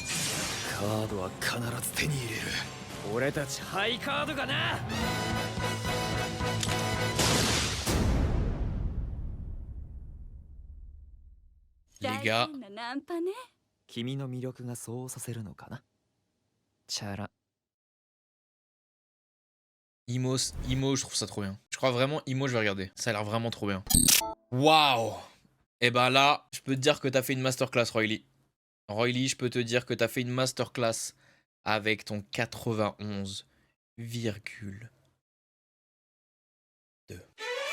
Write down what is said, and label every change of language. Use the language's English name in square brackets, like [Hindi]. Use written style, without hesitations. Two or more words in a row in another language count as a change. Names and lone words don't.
[Japanese] カードは必ず手に入れる。俺たちハイカードがな。 [French] Les gars, [Japanese] ナンパね。君の魅力がそうさせるのかな。チャラ。 [French] Imo, je trouve ça trop bien. Je crois vraiment, Imo, je vais regarder. Ça a l'air vraiment trop bien. Waouh! Et ben là, je peux te dire que t'as fait une masterclass, Royly. Royly, je peux te dire que t'as fait une masterclass avec ton 91,2.